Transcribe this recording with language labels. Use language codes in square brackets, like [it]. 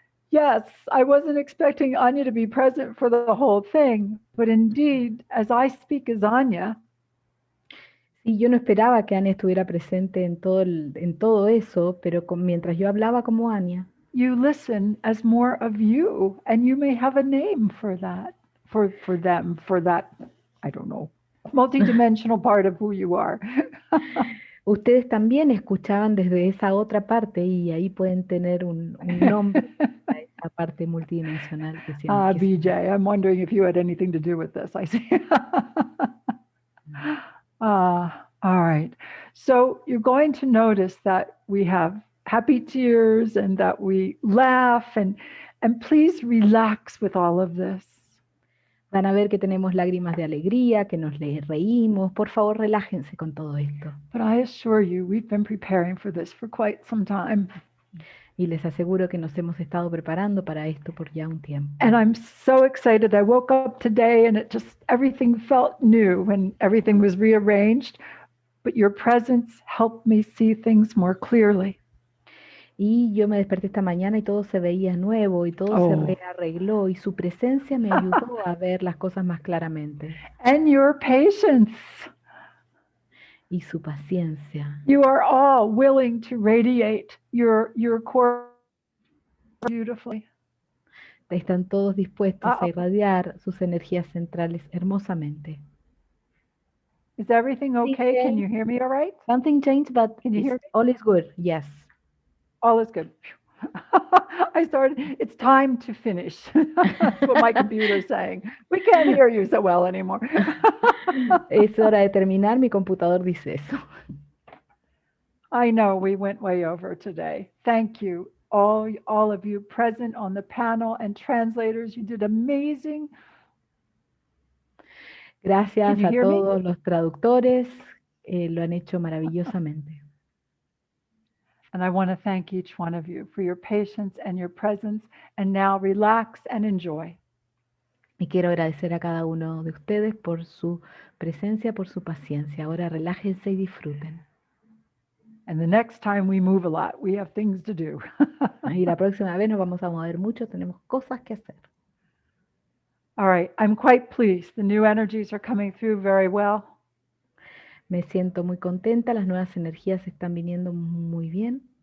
[en] Yes, I wasn't expecting Anya to be present for the whole thing, but indeed, as I speak as Anya, [es] sí, yo no esperaba que Anya estuviera presente en todo eso, pero mientras yo hablaba como Anya, [en] you listen as more of you, and you may have a name for that, for them, for that, I don't know, multidimensional part of who you are. [es] Ustedes también escuchaban desde esa otra parte y ahí pueden tener un nombre a esa parte multidimensional que siempre. [en] BJ, I'm wondering if you had anything to do with this. I see. All right. So you're going to notice that we have happy tears and that we laugh, and please relax with all of this. [es] Van a ver que tenemos lágrimas de alegría, que nos reímos. Por favor, relájense con todo esto. [en] But I assure you, we've been preparing for this for quite some time. [es] Y les aseguro que nos hemos estado preparando para esto por ya un tiempo. [en] And I'm so excited. I woke up today and everything felt new and everything was rearranged, but your presence helped me see things more clearly. [es] Y yo me desperté esta mañana y todo se veía nuevo y todo se rearregló y su presencia me ayudó a ver las cosas más claramente. [en] And your patience. [es] Y su paciencia. [en] You are all willing to radiate your core beautifully. [es] Están todos dispuestos a irradiar sus energías centrales hermosamente. [en] Is everything okay? Can you hear me all right? Something changed, but can you hear me? All is good. Yes. All is good. It's time to finish. That's what my computer is saying. We can't hear you so well anymore. [es] Es hora de terminar, mi computador dice eso. [en] I know we went way over today. Thank you, all of you present on the panel and translators. You did amazing. [es] Gracias a todos los traductores, lo han hecho maravillosamente. [en] And I want to thank each one of you for your patience and your presence. And now relax and enjoy. [es] Y quiero agradecer a cada uno de ustedes por su presencia, por su paciencia. Ahora relájense y disfruten. [en] And the next time we move a lot, we have things to do. [es] Y la próxima vez nos vamos a mover mucho, tenemos cosas que hacer. [en] All right, I'm quite pleased. The new energies are coming through very well. [es] Me siento muy contenta, las nuevas energías están viniendo muy bien.